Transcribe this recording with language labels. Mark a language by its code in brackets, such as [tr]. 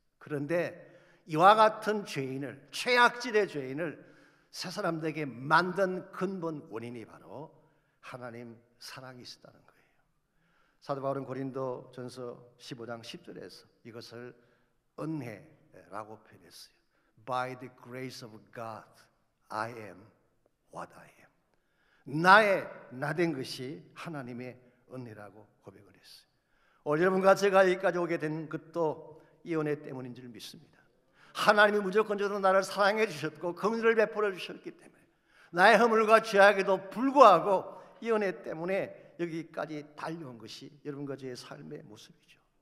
[ko] 그런데 이와 같은 죄인을, 최악질의 죄인을 새 사람들에게 만든 근본 원인이 바로 하나님 사랑이 있었다는 거예요. 사도 바울은 고린도전서 15장 10절에서 이것을 은혜라고 표현했어요. [en] By the grace of God, I am what I am. [ko] 나의 나된 것이 하나님의 은혜라고 고백을 했어요. 오늘 여러분과 제가 여기까지 오게 된 것도 이 은혜 때문인 줄 믿습니다. 하나님이 무조건적으로 나를 사랑해 주셨고 긍휼을 베풀어 주셨기 때문에 나의 허물과 죄악에도 불구하고 이 은혜 때문에 여기까지 달려온 것이 여러분과 저의 삶의 모습이죠.